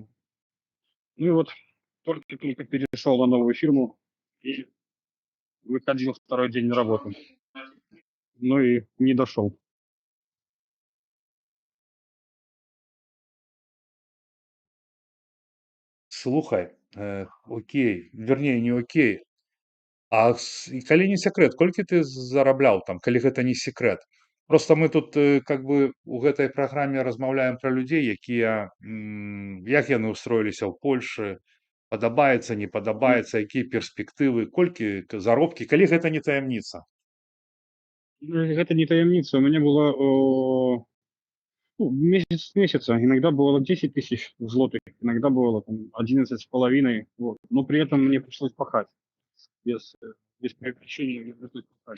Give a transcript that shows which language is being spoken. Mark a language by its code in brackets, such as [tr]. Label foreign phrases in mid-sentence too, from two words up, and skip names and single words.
[ru] Ну и вот только перешел на новую фирму и выходил второй день на работу. Ну и не дошел. Слухай, окей, вернее, не окей. [be] А калі не секрэт, колькі ты зарабляў там, калі гэта не секрэт? [ru] Просто мы тут как бы [be] у гэтай праграме размаўляем пра людзей, якія як яны ўстроіліся ў Польшы, падабаецца, не падабаецца, якія перспектывы, колькі заробкі, калі гэта не таямніца? [ru] Это не таямница. У меня было месяц с месяца. Иногда было 10 тысяч злотых, иногда было там 11,5. Вот. Но при этом мне пришлось пахать. Без прекращения мне пришлось пахать.